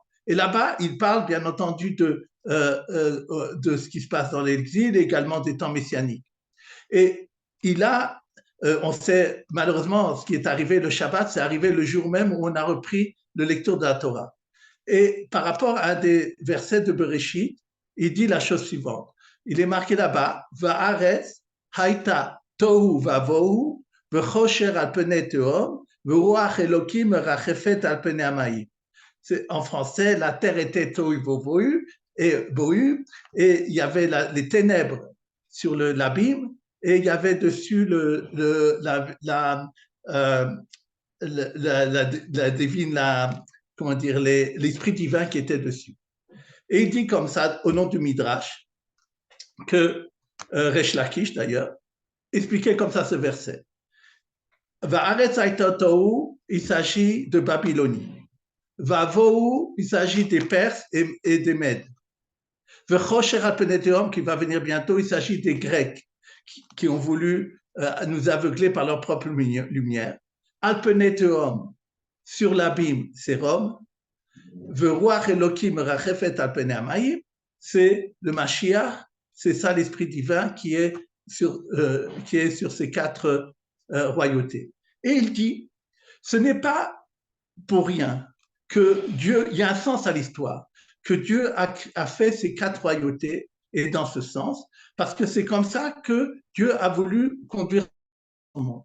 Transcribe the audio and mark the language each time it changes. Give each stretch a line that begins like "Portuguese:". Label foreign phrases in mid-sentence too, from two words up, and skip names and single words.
French: Et là-bas, il parle bien entendu de ce qui se passe dans l'exil et également des temps messianiques. Et on sait malheureusement ce qui est arrivé le Shabbat, c'est arrivé le jour même où on a repris le lecture de la Torah. Et par rapport à des versets de Bereshit, il dit la chose suivante. Il est marqué là-bas,
Hebrew: והארץ היתה תהו ובהו וחשך על פני תהום ורוח אלהים מרחפת על פני המים.
French: En français, la terre était tohu vavohu et il y avait les ténèbres sur l'abîme et il y avait dessus l'esprit divin qui était dessus. Et il dit comme ça, au nom du Midrash, que Resh Lakish d'ailleurs, expliquait comme ça ce verset.
Hebrew: והארץ היתה תהו,
French: il s'agit de Babylonie. Vavohu, il s'agit des Perses et des Mèdes.
Hebrew: וחשך על פני תהום,
French: qui va venir bientôt, il s'agit des Grecs qui ont voulu nous aveugler par leur propre lumière.
Hebrew: על פני תהום,
French: sur l'abîme, c'est Rome.
Hebrew: ורוח אלהים מרחפת על פני המים,
French: c'est le Mashiach, c'est ça l'esprit divin qui est sur ces quatre royautés. Et il dit, ce n'est pas pour rien que Dieu, il y a un sens à l'histoire, que Dieu a fait ces quatre royautés, et dans ce sens, parce que c'est comme ça que Dieu a voulu conduire le monde.